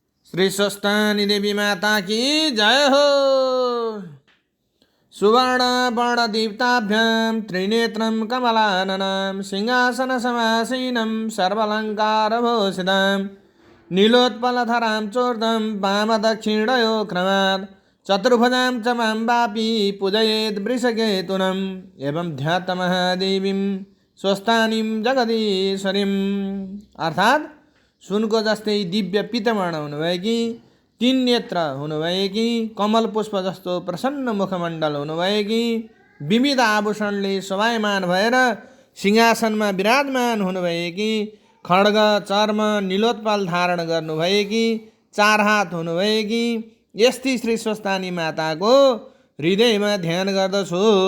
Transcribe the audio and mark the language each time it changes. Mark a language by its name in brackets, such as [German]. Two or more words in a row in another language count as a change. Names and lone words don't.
[Sanskrit] श्री स्वस्थानी देवी माता की जय हो। सुवर्ण वर्ण दीप्ताभ्यां त्रिनेत्रं कमलाननं सिंहासन समासीनं सर्वालंकारभूषितं नीलोत्पलधरां चूर्णं वामदक्षिणयो क्रमात् चतुर्भुजां च मां वापी पूजयेत् वृषकेतुनम् एवं ध्यातमहादेवीं स्वस्थानीं जगदीश्वरीम्। [Nepali] अर्थात् सुनको जस्तै दिव्य पीतवर्ण हुनुभएकी, तीन नेत्र हुनुभएकी, कमल पुष्प जस्तो प्रसन्न मुखमण्डल हुनुभएकी, विविध आभूषणले शोभायमान भएर सिंहासनमा विराजमान हुनुभएकी, खड्ग चर्म नीलोत्पल धारण गर्नुभएकी, चार हात हुनुभएकी यस्ती श्री स्वस्थानी माताको हृदयमा ध्यान गर्दछु।